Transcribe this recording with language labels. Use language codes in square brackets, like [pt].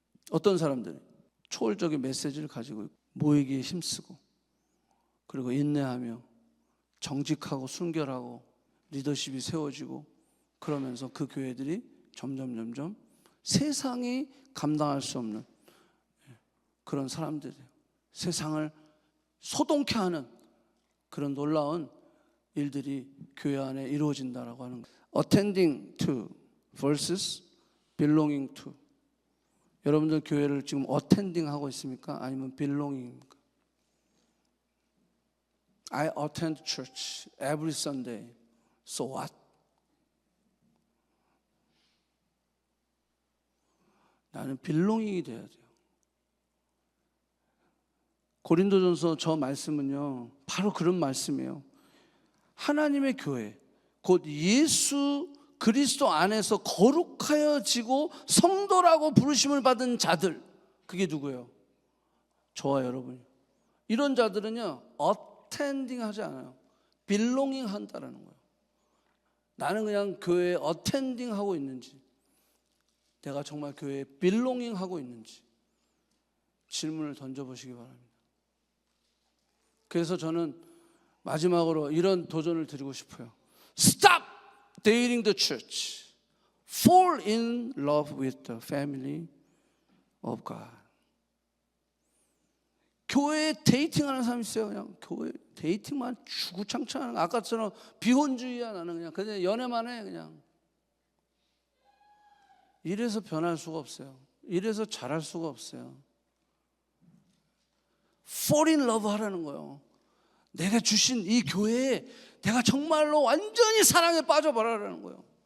[ko] 어떤 사람들이 초월적인 메시지를 가지고 모이기에 힘쓰고, 그리고 인내하며 정직하고 순결하고 리더십이 세워지고, 그러면서 그 교회들이 점점 세상이 감당할 수 없는 그런 사람들이에요. 세상을 소동케 하는 그런 놀라운 일들이 교회 안에 이루어진다라고 하는 거예요. [en] Attending to versus belonging to. [ko] 여러분들 교회를 지금 attending 하고 있습니까? 아니면 belonging입니까? [en] I attend church every Sunday. So what? [ko] 나는 belonging이 돼야 돼요. 고린도전서 저 말씀은요, 바로 그런 말씀이에요. 하나님의 교회, 곧 예수 그리스도 안에서 거룩하여지고 성도라고 부르심을 받은 자들, 그게 누구예요? 저와 여러분이요. 이런 자들은요, attending 하지 않아요. belonging 한다라는 거예요. 나는 그냥 교회에 어텐딩 하고 있는지, 내가 정말 교회에 빌롱잉 하고 있는지 질문을 던져보시기 바랍니다. 그래서 저는 마지막으로 이런 도전을 드리고 싶어요. [en] Stop dating the church. Fall in love with the family of God. [ko] 교회에 데이팅하는 사람이 있어요. 그냥 교회 데이팅만 주구장창하는, 아까처럼 비혼주의야. 나는 그냥 연애만 해. 그냥 이래서 변할 수가 없어요. 이래서 잘할 수가 없어요. [en] Fall in love [ko] 하라는 거예요. 내가 주신 이 교회에 내가 정말로 완전히 사랑에 빠져버리라는 거예요.